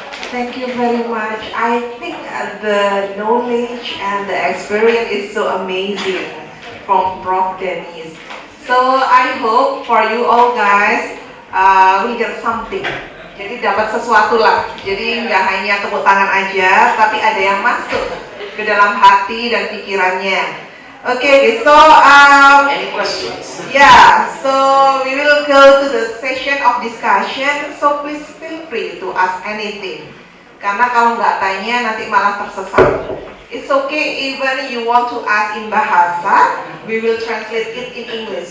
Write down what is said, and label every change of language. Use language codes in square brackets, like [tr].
[en] Thank you very much. I think the knowledge and the experience is so amazing from Prof. Dennis. So I hope for you all guys will get something. [id] Jadi dapat sesuatu lah. Jadi nggak hanya tepuk tangan aja, tapi ada yang masuk ke dalam hati dan pikirannya. [en] Okay, so Any questions? yeah, so we will go to the session of discussion. So please feel free to ask anything. [id] Karena kalau nggak tanya nanti malah tersesat. [en] It's okay even you want to ask in bahasa, we will translate it in English.